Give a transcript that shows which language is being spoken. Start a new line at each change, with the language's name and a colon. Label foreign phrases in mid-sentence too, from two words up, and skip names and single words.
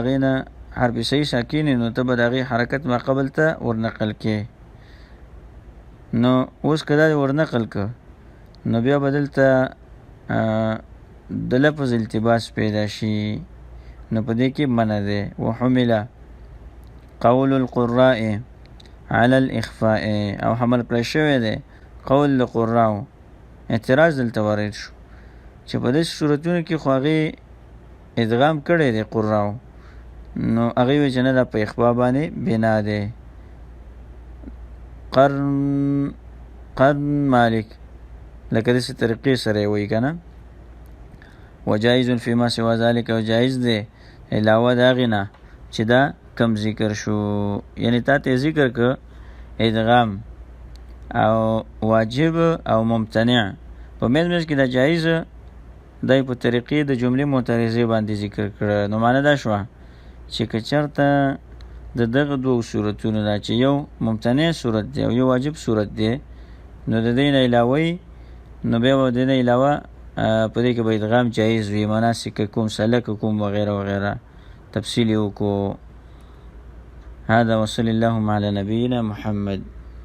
Pashto: هغې نه حرف صحیح ساکن نو ته به د هغې حرکت ما قبل ته ورنقل کې نو اوس که دا ورنقل که نو بیا به دلته د لفظ التباس پیدا شي نو په دې کې منع دی
Arabic: وحمله قول القراء على الاخفاء
Pashto: او حمل کړی شوی دی قول د قراو اعتراض دلته وارد شو چې په دې صورتونو کې خو هغې ادغام کړی دی قراو نو هغې وایي چې نه دا په اخفا باندې بنا دی قرن مالک لکه داسې طریقې سره یې وایي که نه
Arabic: وجائز فيما سوا ذلك
Pashto: او جائز دی علاوه د هغې نه چې دا کم ذکر شو یعنی تا ته ذکر که ادغام او واجب او ممتنع په منځ کې دا جایز دی په طریقې د جملې معترضې باندې ذکر کړه نو معنی دا شوه چې که چېرته د دغه دوو صورتونو دا چې یو ممتنع صورت دی او یو واجب صورت دی نو د دې نه علاوه نو بیا به د دې نه علاوه په دې کې به ادغام جایز وي مناسککم سلککم وغیره وغیره تفصیل یې وکړو
Arabic: هذا وصلی اللهم علی نبینا محمد